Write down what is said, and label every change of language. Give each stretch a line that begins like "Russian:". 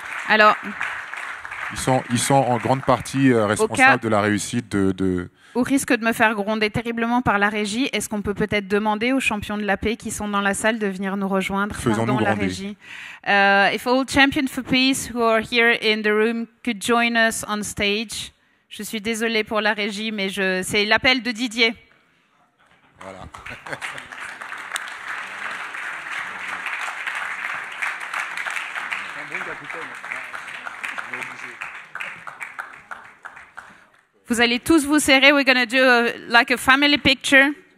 French: Alors, ils sont en grande partie responsables de la réussite de... Au risque de me faire gronder terriblement par la régie, est-ce qu'on peut peut-être demander aux champions de la paix qui sont dans la salle de venir nous rejoindre? Faisons-nous la gronder. régie.
English: If all champions for peace who are here in the room could join us on stage.
French: Je suis désolée pour la régie, mais c'est l'appel de Didier. Voilà. Vous allez tous vous serrer.
English: We're going to do like a family picture.